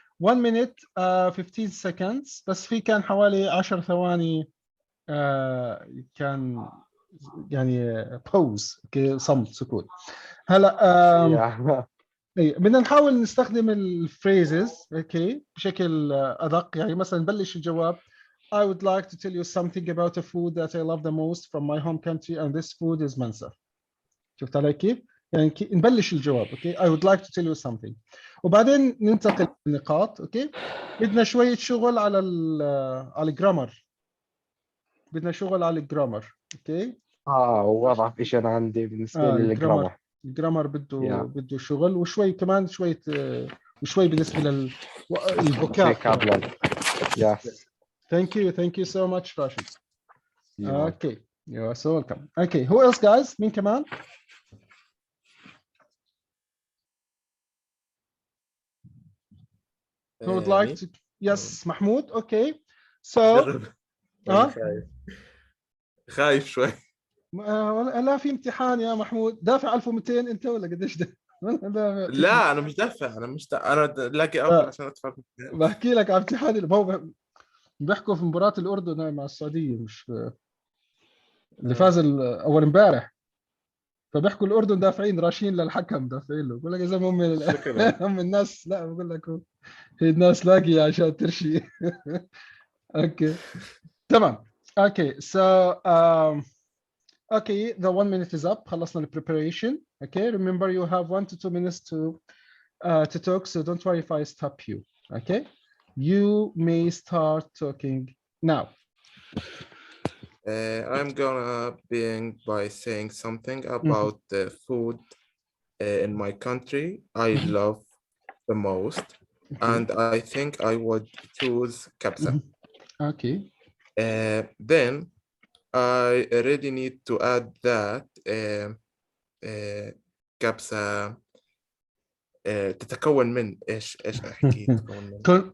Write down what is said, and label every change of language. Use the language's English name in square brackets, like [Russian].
[English] 1 minute 15 seconds [Arabic] بس في كان حوالي 10 ثواني كان يعني pause اوكي صمت سكوت هلا [English] yeah. [Arabic] بدنا نحاول نستخدم الفريزز اوكي بشكل ادق يعني مثلا نبلش الجواب [English] I would like to tell you something about a food that I love the most from my home country and this food is mansa. شفت علي كيف؟ يعني نبلش الجواب okay I would like to tell you something وبعدين ننتقل للنقاط okay بدنا شويه شغل على الجرامر بدنا شغل على الجرامر اوكي [Arabic] واضح ايش انا عندي بالنسبة الجرامر للجرامر. بده شغل وشوي كمان شويه وشوي بالنسبه للفوكاب [English] vocabulary. Yes. thank you so much Rashid You're welcome. okay you are so welcome okay who else guys [Arabic] مين كمان [English] who would like to yes محمود okay so [Arabic] جرب. أنا خايف شوي. لا في امتحان يا محمود دافع 1200 انت ولا قديش ده؟ لا أنا مش دافع أنا لاقي أوفر عشان أدفع. بحكي لك على امتحان اللي هو بيحكوا في مباراة الأردن مع السعودية مش اللي فاز أول امبارح فبيحكوا الأردن دافعين راشين للحكم دافعين له بقول لك يا زلمة هم الناس لا بقول لك هي الناس لاقي عشان ترشي اوكي تمام [English] okay so okay the 1 minute is up [Arabic] خلصنا ال [English] preparation okay remember you have 1 to 2 minutes to talk so don't worry if I stop you okay you may start talking now I'm gonna begin by saying something about the food in my country I love the most and I think I would choose kabsa. Okay. Then I really need to add that kabsa [Arabic] تتكون من ايش احكي تتكون من